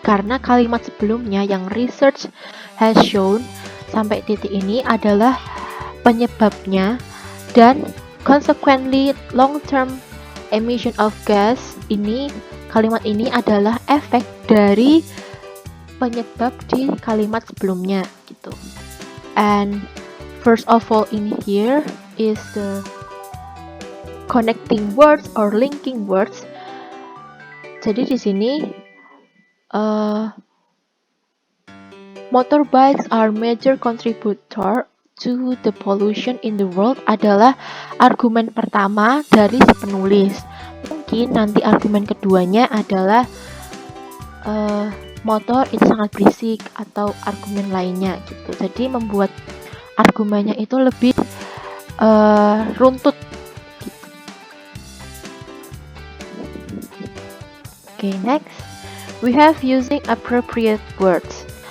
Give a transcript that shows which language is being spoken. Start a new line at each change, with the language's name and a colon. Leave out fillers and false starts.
Indonesian: Karena kalimat sebelumnya yang
English: research has shown
Indonesian: sampai titik ini adalah penyebabnya, dan
English: consequently long term emission of gas
Indonesian: ini, kalimat ini adalah efek dari penyebab di kalimat sebelumnya gitu.
English: And first of all in here is the connecting words or linking words.
Indonesian: Jadi di sini
English: motorbikes are major contributor to the pollution in the world
Indonesian: adalah argumen pertama dari si penulis. Mungkin nanti argumen keduanya adalah motor itu sangat berisik atau argumen lainnya gitu. Jadi membuat argumennya itu lebih runtut gitu.
English: Okay, next we have using appropriate words.